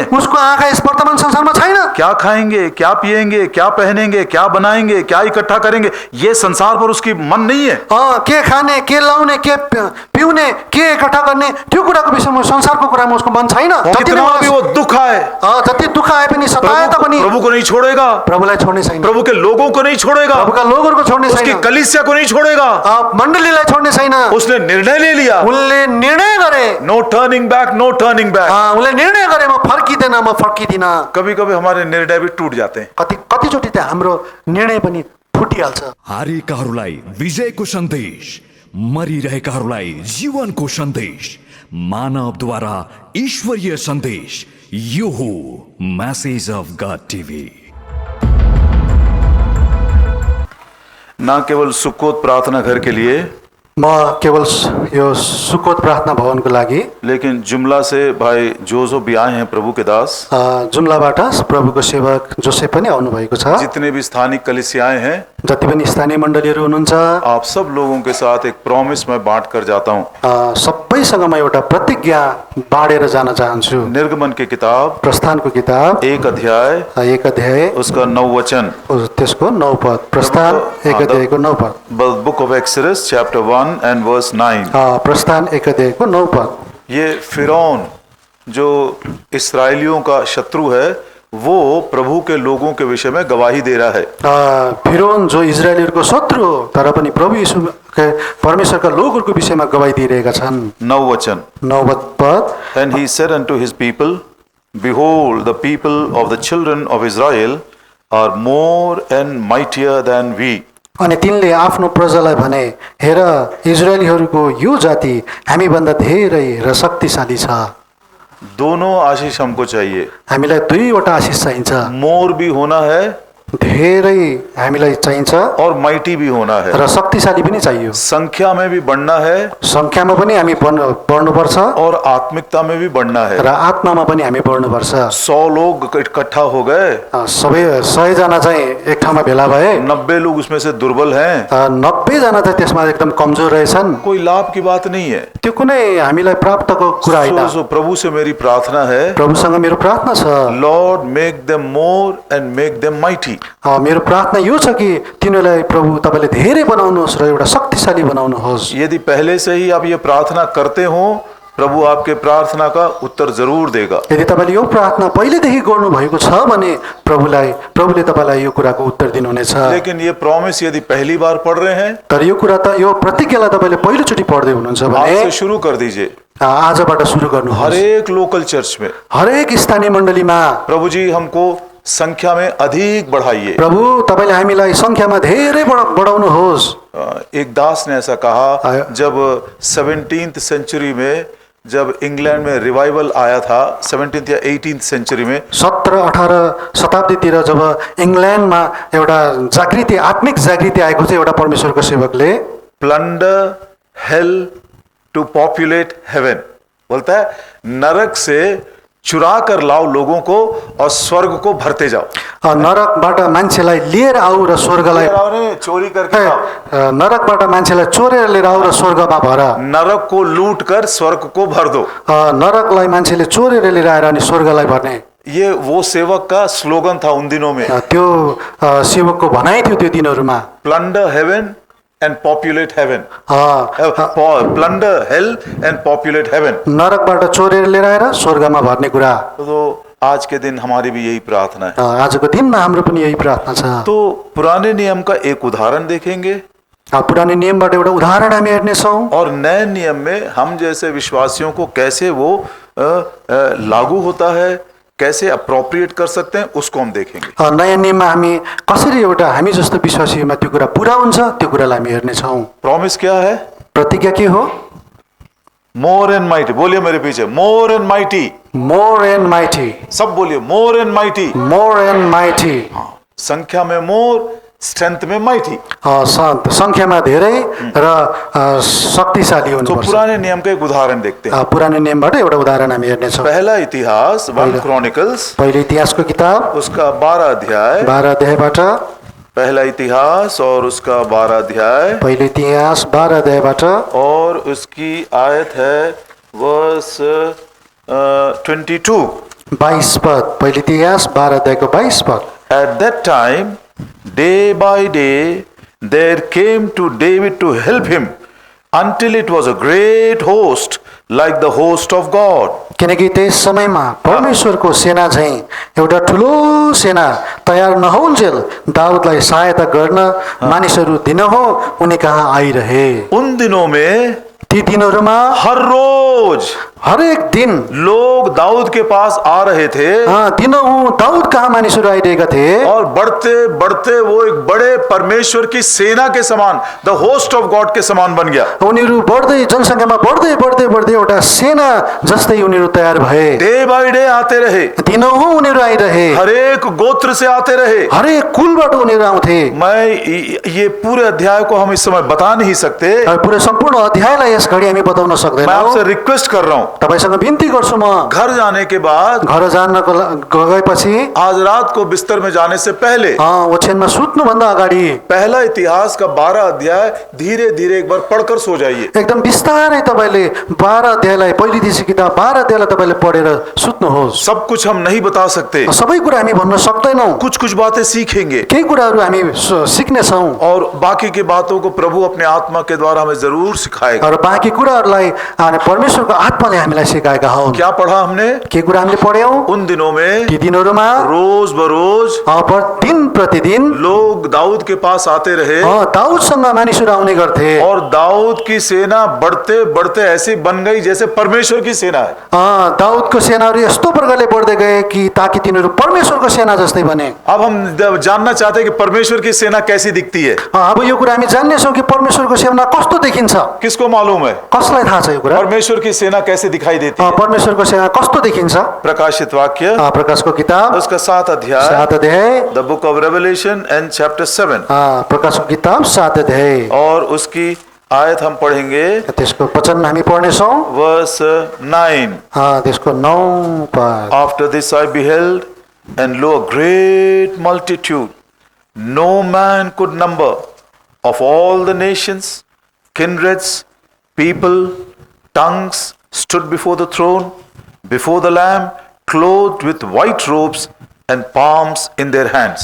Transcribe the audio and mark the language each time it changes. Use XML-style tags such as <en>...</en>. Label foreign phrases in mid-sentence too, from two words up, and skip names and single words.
<ne>उसको आँखा इस वर्तमान संसारमा छैन।</ne> <hi>क्या खाएंगे, क्या पिएंगे, क्या पहनेंगे, क्या बनाएंगे, क्या इकट्ठा करेंगे, ये संसार पर उसकी मन नहीं है।</hi> <ne>के खाने, के लाउने, के पिउने, के इकट्ठा गर्ने, त्यो कुराको विषयमा संसारको कुरामा उसको मन छैन।</ne> <hi>कितना भी वो दुख आए,</hi> <ne>जति दुख आए पनि, सताए तापनि,</ne> <hi>प्रभु को नहीं छोड़ेगा,</hi> <ne>प्रभुलाई छोड्ने छैन।</ne> <hi>प्रभु के लोगों को नहीं छोड़ेगा,</hi> <ne>प्रभुका लोगहरुको छोड्ने छैन,</ne> <hi>उसकी कलीसिया को नहीं छोड़ेगा।</hi> <ne>मण्डलीलाई छोड्ने छैन।</ne> <hi>उसने निर्णय ले लिया,</hi> <ne>उनले निर्णय गरे,</ne> <en>no turning back, no turning back.</en> <ne>उनले निर्णय गरे, म फर्किदैन, म फर्किदिन।</ne> <hi>कभी कभी हमारे निर्णय भी टूट जाते हैं।</hi> <ne>कतिचोटि त हाम्रो निर्णय पनि फुटिहाल्छ। हारेकाहरूलाई विजयको सन्देश, मरिरहेकाहरूलाई जीवनको सन्देश, मानवद्वारा ईश्वरीय सन्देश, यो हो मैसेज अफ गॉड टीवी।</ne> <hi>ना केवल सुक्कोत प्रार्थना घर के लिए,</hi> <ne>म केवल यो सुकोत प्रार्थना भवनको लागि</ne> <hi>लेकिन जुमला से भाई जोजो भी आए हैं प्रभु के दास।</hi> <ne>जुम्लाबाट प्रभुको सेवक जोसेफ पनि आउनुभएको छ।</ne> <hi>जितने भी स्थानिक कलीसियाएं हैं,</hi> <ne>जति पनि स्थानीय मण्डलीहरू हुनुहुन्छ,</ne> <hi>आप सब लोगों के साथ एक प्रॉमिस मैं बांट कर जाता हूँ।</hi> <ne>सबैसँग म एउटा प्रतिज्ञा बाँडेर जान चाहन्छु।</ne> <hi>निर्गमन की किताब</hi> <ne>प्रस्थानको किताब</ne> <hi>1 अध्याय</hi> <ne>1 अध्याय</ne> <hi>उसका 9 वचन।</hi> <ne>त्यसको 9 पद। प्रस्थान 1 अध्यायको 9 पद।</ne> <en>book of Exodus chapter 1 and verse 9.</en> <ne>प्रस्थान 1 अध्यायको 9 पद।</ne> <hi>ये फिरौन जो इस्राएलियों का शत्रु है, वो प्रभु के लोगों के विषय में गवाही दे रहा है।</hi> <ne>फिरौन जो इजरायलीहरूको शत्रु हो तर पनि प्रभु यीशु परमेश्वरका लोकहरूको विषयमा गवाही दिइरहेका छन्।</ne> <hi>9 वचन।</hi> <ne>9 पद।</ne> <en>And he said unto his people, Behold, the people of the children of Israel are more and mightier than we.</en> <ne>अनि तिनले आफ्नो प्रजालाई भने, हेर इजरायलीहरूको यो जाति हामीभन्दा धेरै र शक्तिशाली छ।</ne> <hi>दोनों आशीष हमको चाहिए।</hi> <ne>हामीलाई दुईवटा आशिष चाहिन्छ।</ne> <hi>मोर भी होना है</hi> <ne>धेरै हामीलाई चाहिन्छ</ne> <hi>और माइटी भी होना है।</hi> <ne>र शक्तिशाली पनि चाहियो।</ne> <hi>संख्या में भी बढ़ना है</hi> <ne>संख्यामा पनि हामी बढ्नुपर्छ</ne> <hi>और आत्मिकता में भी बढ़ना है।</hi> <ne>र आत्मामा पनि हामी बढ्नुपर्छ।</ne> <hi>100 लोग इकट्ठा हो गए,</hi> <ne>सबै 100 जना चाहिँ एक ठाउँमा भेला भए,</ne> <hi>90 लोग उसमें से दुर्बल हैं,</hi> <ne>90 जना चाहिँ त्यसमा एकदम कमजोर रहेछन्।</ne> <hi>कोई लाभ की बात नहीं है।</hi> <ne>त्यो कुनै हामीलाई प्राप्तको कुरा होइन।</ne> <hi>सो प्रभु से मेरी प्रार्थना है,</hi> <ne>प्रभुसँग मेरो प्रार्थना छ,</ne> <en>Lord make them more and make them mighty.</en> <ne>मेरो प्रार्थना यो छ कि तिनीहरूलाई प्रभु तपाईले धेरै बनाउनुहोस् र एउटा शक्तिशाली बनाउनुहोस्।</ne> <hi>यदि पहले से ही आप ये प्रार्थना करते हो, प्रभु आपके प्रार्थना का उत्तर जरूर देगा।</hi> <ne>यदि तपाईले यो प्रार्थना पहिलेदेखि गर्नु भएको छ भने प्रभुले तपाईलाई यो कुराको उत्तर दिनुहुनेछ।</ne> <hi>लेकिन ये प्रॉमिस यदि पहली बार पढ़ रहे हैं,</hi> <ne>तर यो कुरा त यो प्रतिज्ञालाई तपाईले पहिलोचोटि पढ्दै हुनुहुन्छ</ne> <hi>आज</hi> <ne>भने</ne> <hi>से शुरू कर दीजिए।</hi> <ne>आजबाट सुरु गर्नुहोस्।</ne> <hi>हरेक लोकल चर्च में</hi> <ne>हरेक स्थानीय मण्डलीमा</ne> <hi>प्रभु जी हमको संख्या में अधिक बढ़ाइए।</hi> <ne>प्रभु तपाईले हामीलाई संख्यामा धेरै बढाउनुहोस्।</ne> <hi>एक दास ने ऐसा कहा, जब 17th सेंचुरी में जब इंग्लैंड में रिवाइवल आया था, 17th या 18th सेंचुरी में,</hi> <ne>17-18 शताब्दीतिर जब इंग्लैंडमा एउटा जागृति, आत्मिक जागृति आएको थियो एउटा परमेश्वरको सेवकले,</ne> <en>plunder hell to populate heaven,</en> <hi>बोलता है नरक से चुरा कर लाओ लोगों को और स्वर्ग को भरते जाओ।</hi> <ne>नरकबाट मान्छेलाई लिएर आऊ र स्वर्गलाई,</ne> <hi>चोरी करके आओ।</hi> <ne>नरकबाट मान्छेलाई चोरेर लिएर आऊ र स्वर्गमा भर।</ne> <hi>नरक को लूट कर स्वर्ग को भर दो।</hi> <ne>नरकलाई मान्छेले चोरेर लिएर आएर अनि स्वर्गलाई भर्ने।</ne> <hi>ये वो सेवक का स्लोगन था उन दिनों में।</hi> <ne>त्यो सेवकको भनाइ थियो त्यो दिनहरुमा।</ne> <en>plunder heaven and populate heaven. Plunder hell and populate heaven.</en> <ne>नरकबाट चोरेर लिएर आएर स्वर्गमा भर्ने कुरा।</ne> <hi>तो आज के दिन हमारी भी यही प्रार्थना है।</hi> <ne>आजको दिनमा हाम्रो पनि यही प्रार्थना छ।</ne> <hi>तो पुराने नियम का एक उदाहरण देखेंगे,</hi> <ne>पुराने नियमबाट एउटा उदाहरण हामी हेर्नेछौँ,</ne> <hi>और नए नियम में हम जैसे विश्वासियों को कैसे वो लागू होता है, कैसे अप्रोप्रिएट कर सकते हैं, उसको हम देखेंगे।</hi> <ne>नयाँ नियममा हामी कसरी एउटा हामी जस्तो विश्वासीमा त्यो कुरा पूरा हुन्छ त्यो कुरालाई हामी हेर्नेछौँ।</ne> <hi>प्रॉमिस क्या है?</hi> <ne>प्रतिज्ञा के हो?</ne> <en>more and mighty.</en> <hi>बोलिए मेरे पीछे,</hi> <en>more and mighty. more and mighty.</en> <hi>सब बोलिए,</hi> <en>more and mighty. more and mighty.</en> <hi>संख्या में मोर, स्ट्रेंथ में माइटी।</hi> <ne>संख्यामा धेरै र शक्तिशाली हुनुपर्छ।</ne> <hi>तो पुराने नियम का एक उदाहरण देखते हैं।</hi> <ne>पुराने नियमबाट एउटा उदाहरण हामी हेर्नेछौँ।</ne> <hi>पहला इतिहास 1 क्रॉनिकल्स,</hi> <ne>पहिले इतिहासको किताब</ne> <hi>उसका 12 अध्याय।</hi> <ne>12 अध्यायबाट।</ne> <hi>पहला इतिहास और उसका 12 अध्याय।</hi> <ne>पहिले इतिहास 12 अध्यायबाट</ne> <hi>और उसकी आयत है वर्स 22।</hi> <ne>22 पद। पहिले इतिहास 12 अध्यायको 22 पद।</ne> <en>At that time, day by day, there came to David to help him, until it was a great host, like the host of God.</en> <ne>किनकि त्यस समयमा परमेश्वरको सेना झैं एउटा ठुलो सेना तयार नहोउन्जेल दाउदलाई सहायता गर्न मानिसहरू दिनहुँ उनी कहाँ आइरहे।</ne> <hi>उन दिनों में</hi> <ne>ती दिनहरूमा</ne> <hi>हर रोज</hi> <ne>हरेक दिन</ne> <hi>लोग दाऊद के पास आ रहे थे</hi> <ne>दिनहुँ दाउद कहाँ मानिसहरू आइरहेका थिए</ne> <hi>और बढ़ते बढ़ते वो एक बड़े परमेश्वर की सेना के समान,</hi> <en>the host of God</en> <hi>के समान बन गया।</hi> <ne>उनीहरू बढ्दै जनसङ्ख्यामा बढ्दै बढ्दै बढ्दै एउटा सेना जस्तै उनीहरू तयार भए।</ne> <en>day by day</en> <hi>आते रहे,</hi> <ne>दिनहुँ उनीहरू आइरहे,</ne> <hi>हरेक गोत्र से आते रहे।</hi> <ne>हरेक कुलबाट उनीहरू आउँथे।</ne> <hi>मैं ये पूरे अध्याय को हम इस समय बता नहीं सकते।</hi> <ne>पुरै सम्पूर्ण अध्यायलाई यस घडी हामी बताउन</ne> <hi>मैं</hi> <ne>सक्दैनौँ।</ne> <hi>आपसे रिक्वेस्ट कर रहा हूं,</hi> <ne>तपाईसँग बिन्ती गर्छु म,</ne> <hi>घर जाने के बाद,</hi> <ne>घर जानको गएपछि</ne> <hi>आज रात को बिस्तर में जाने से पहले</hi> <ne>ओछ्यानमा सुत्नुभन्दा अगाडि</ne> <hi>पहला इतिहास का 12 अध्याय धीरे धीरे एक बार पढ़कर सो जाइए।</hi> <ne>एकदम बिस्तारै तपाईँले 12 अध्यायलाई, पहिलो इतिहास किताब 12 अध्यायलाई तपाईँले पढेर सुत्नुहोस्।</ne> <hi>सब कुछ हम नहीं बता सकते,</hi> <ne>सबै कुरा हामी भन्न सक्दैनौँ,</ne> <hi>कुछ कुछ बातें सीखेंगे</hi> <ne>केही कुराहरू हामी सिक्नेछौँ</ne> <hi>और बाकी की बातों को प्रभु अपने आत्मा के द्वारा हमें जरूर सिखाएगा।</hi> <ne>र बाँकी कुराहरूलाई परमेश्वरको आत्माले हामीलाई सिकाएका हौँ।</ne> <hi>क्या पढ़ा हमने?</hi> <ne>के कुरा हामीले पढ्यौँ?</ne> <hi>उन दिनों में</hi> <ne>ती दिनहरूमा</ne> <hi>रोज बरोज</hi> <ne>दिन प्रतिदिन</ne> <hi>लोग दाऊद के पास आते रहे</hi> <ne>दाउदसँग मानिसहरू आउने गर्थे</ne> <hi>और दाऊद की सेना बढ़ते बढ़ते ऐसी बन गई जैसे परमेश्वर की सेना है।</hi> <ne>दाउदको सेनाहरू यस्तो प्रकारले बढ्दै गए कि ताकि तिनीहरू परमेश्वरको सेना जस्तै बने।</ne> <hi>अब हम जानना चाहते हैं कि परमेश्वर की सेना कैसी दिखती है।</hi> <ne>अब यो कुरा हामी जान्नेछौँ कि परमेश्वरको सेना कस्तो देखिन्छ।</ne> <hi>किसको मालूम है</hi> <ne>कसलाई थाहा छ यो कुरा?</ne> <hi>परमेश्वर की सेना कैसे दिखाई देती है?</hi> <ne>परमेश्वरको सेना कस्तो देखिन्छ?</ne> <hi>प्रकाशित वाक्य</hi> <ne>प्रकाशको किताब</ne> <hi>उसका 7 अध्याय,</hi> <ne>7 अध्याय,</ne> <en>the book of Revelation and chapter 7,</en> <ne>प्रकाशको किताब 7 अध्याय</ne> <hi>और उसकी आयत हम पढ़ेंगे</hi> <ne>त्यसको वचन हामी पढ्नेछौँ।</ne> <hi>वर्स 9।</hi> <ne>त्यसको 9 पद।</ne> <en>After this I beheld, and lo, a great multitude, no man could number, of all the nations, kindreds, people, tongues, stood before the throne, before the Lamb, clothed with white robes and palms in their hands.</en>